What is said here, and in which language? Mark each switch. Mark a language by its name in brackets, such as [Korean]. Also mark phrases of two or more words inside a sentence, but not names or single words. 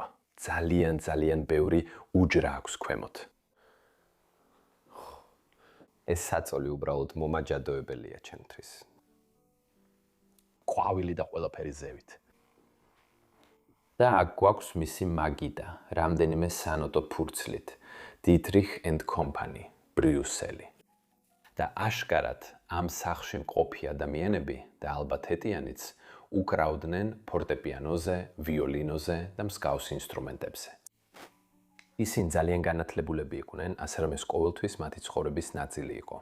[Georgian] ძალიან ბევრი უჯრა აქვს ქვემოთ. ეს საწოლი უბრალოდ მომაჯადოებელია ჩემთვის. ყვავილი და ყველაფერი ზევით. და აქ გვაქვს მისი მაგიდა, რამდენიმე სანოტო ფურცლით. Dietrich and Company, ბრიუსელი. და აშკარად ამ სახლში მყოფი ადამიანები და ალბათ ეტიანიც უკრავდნენ ფორტეპიანოზე, ვიოლინოზე და მსგავს ინსტრუმენტებზე. ისინი ძალიან განათლებულები იყვნენ, ასე რომ ეს ყოველთვის მათი ცხოვრების ნაწილი იყო.